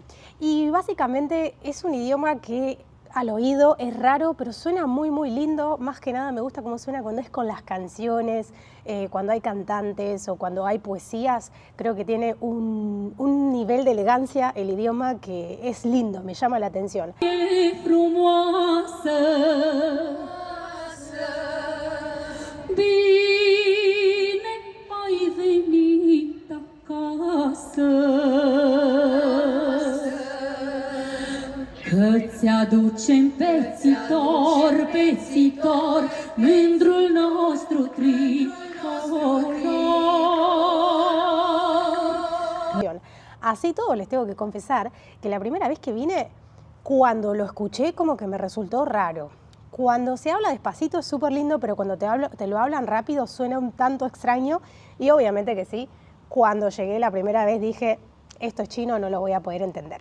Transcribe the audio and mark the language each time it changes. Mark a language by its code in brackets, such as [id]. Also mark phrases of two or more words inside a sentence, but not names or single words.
[es] Y básicamente es un idioma que al oído es raro, pero suena muy lindo. Más que nada me gusta cómo suena cuando es con las canciones, cuando hay cantantes o cuando hay poesías. Creo que tiene un nivel de elegancia el idioma que es lindo, me llama la atención. [ro] Că-ți aducem pețitor, mândrul nostru tricolor. [es] Así todo les tengo que confesar que la primera vez que vine, cuando lo escuché como que me resultó raro. Cuando se habla despacito es súper lindo, pero cuando te lo hablan rápido suena un tanto extraño y obviamente que sí, cuando llegué la primera vez dije, esto es chino, no lo voy a poder entender.